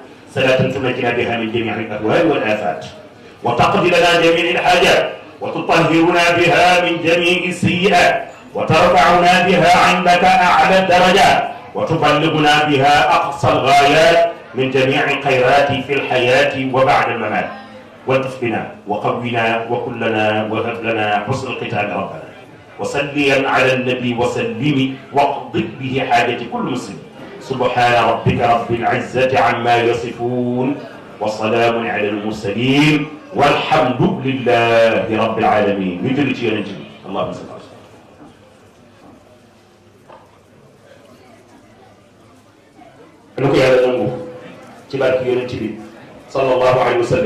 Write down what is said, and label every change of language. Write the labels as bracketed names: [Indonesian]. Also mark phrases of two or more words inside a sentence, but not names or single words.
[Arabic] صلاة تنجينا بها من جميع الأهوال والآفات، وتقضي لنا جميع الحاجات، وتطهرنا بها من جميع السيئات، وترفعنا بها عندك أعلى الدرجات، وتبلغنا بها أقصى الغايات من جميع الخيرات في الحياة وبعد الممات. والطف بنا وقونا وكلنا وهب لنا حسن القتال ربنا. وصليا على النبي وسلم واقض به حاجة كل مسلم. سبحان ربك رب العزة عما يصفون وسلام على المرسلين والحمد لله رب العالمين. [Wolof] ñu jëli ci yonent bi [Arabic] اللهم صل [Wolof] na ko yàlla nangu ci barke yonent bi [Arabic] صلى الله عليه وسلم.